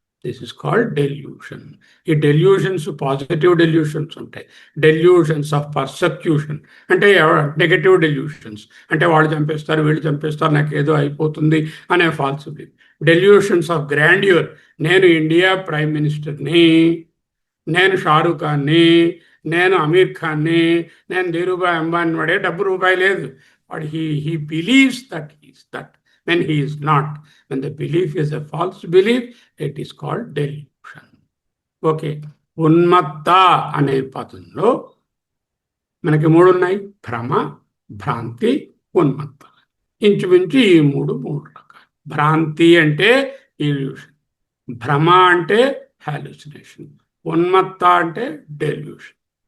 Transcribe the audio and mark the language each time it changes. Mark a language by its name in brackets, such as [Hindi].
[English] This is called delusion. [Telugu] ఈ delusions positive delusions ఉంటాయి, delusions of persecution అంటే negative delusions, అంటే వాళ్ళు చంపేస్తారు, వీళ్ళు చంపేస్తారు, నాకు ఏదో అయిపోతుంది అనే falls belief. Delusions of grandeur, నేను ఇండియా ప్రైమ్ మినిస్టర్ని, నేను షారూఖ్ ఖాన్ని, నేను అమీర్ ఖాన్ని, నేను ధీరుభాయ్ అంబానీ. వాడే డబ్బు రూపాయి లేదు, but [English] he believes that he is that when he is not. When the belief is a false belief, it is called delusion. [Telugu] Okay, ఉన్మత్త అనే పదంలో మనకి 3 ఉన్నాయి: భ్రమ, భ్రాంతి, ఉన్మత్త. ఇంచుమించు ఈ 3 రకాలు. భ్రాంతి అంటే ఇల్యూషన్, భ్రమ అంటే హాలుసినేషన్, ఉన్మత్త అంటే డెల్యూషన్.